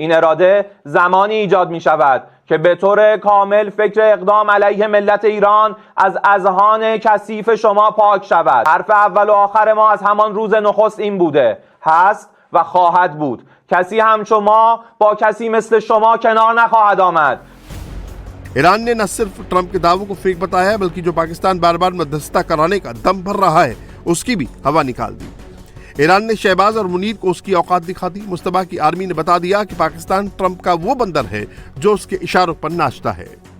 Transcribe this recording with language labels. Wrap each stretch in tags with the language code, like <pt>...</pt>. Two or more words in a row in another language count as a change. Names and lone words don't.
<fa>این اراده زمانی ایجاد می شود که به طور کامل فکر اقدام علیه ملت ایران از اذهان کثیف شما پاک شود. حرف اول و آخر ما از همان روز نخست این بوده، هست و خواهد بود. کسی همچو ما با کسی مثل شما کنار نخواهد آمد.</fa> <hi>ईरान ने न सिर्फ ट्रंप के दावों को फेक बताया है, बल्कि जो पाकिस्तान बार बार मध्यस्थता कराने का दम भर रहा है उसकी भी हवा निकाल दी। ईरान ने शहबाज और मुनीर को उसकी औकात दिखा दी। मुस्तफा की आर्मी ने बता दिया कि पाकिस्तान ट्रंप का वो बंदर है जो उसके इशारों पर नाचता है।</hi>